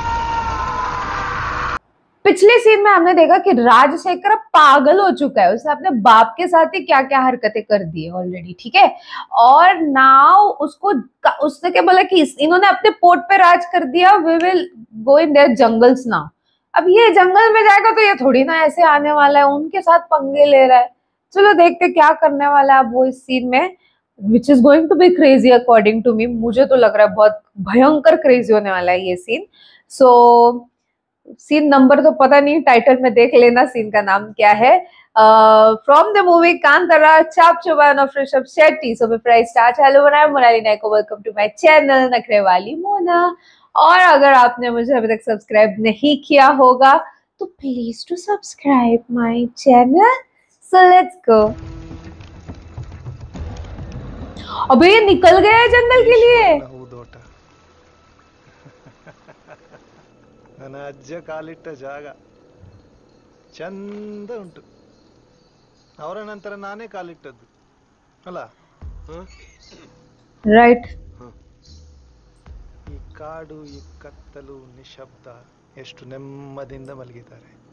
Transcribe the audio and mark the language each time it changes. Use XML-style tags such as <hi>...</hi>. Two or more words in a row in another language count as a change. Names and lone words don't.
<hi>पिछले सीन में हमने देखा कि राजशेखर पागल हो चुका है, उसने अपने बाप के साथ ही क्या क्या हरकतें कर दी है ऑलरेडी, ठीक है। और नाउ उसने क्या बोला कि इन्होंने अपने पोर्ट पे राज कर दिया,</hi> <en>we will go in their jungles now.</en> <hi>अब ये जंगल में जाएगा तो ये थोड़ी ना ऐसे आने वाला है, उनके साथ पंगे ले रहा है। चलो देखते क्या करने वाला है अब वो इस सीन में,</hi> <en>which is going to be crazy according to me.</en> <hi>मुझे तो लग रहा है बहुत भयंकर क्रेजी होने वाला है ये सीन। सो</hi> <en>scene number</en> <hi>तो पता नहीं, टाइटल में देख लेना सीन का नाम क्या है।</hi> <en>from the movie Kantara chap chuban of Rishabh Shetty. so before I start, hello Monali nayako, welcome to my channel Nakhre Wali Mona.</en> <hi>और अगर आपने मुझे अभी तक सब्सक्राइब नहीं किया होगा तो</hi> <en>please to subscribe my channel. so let's go.</en> <hi>अबे ये निकल गया जंगल के लिए।</hi> <kn>ನನ್ನ ಅಜ್ಜ ಕಾಲಿಟ್ಟ ಜಾಗ ಚಂದ ಉಂಟು. ಅವರ ನಂತರ ನಾನೇ ಕಾಲಿಟ್ಟದ್ದು ಅಲ್ಲ. ರೈಟ್. ಈ ಕಾಡು, ಈ ಕತ್ತಲು, ನಿಶಬ್ದ, ಎಷ್ಟು ನೆಮ್ಮದಿಯಿಂದ ಮಲಗಿದ್ದಾರೆ.</kn>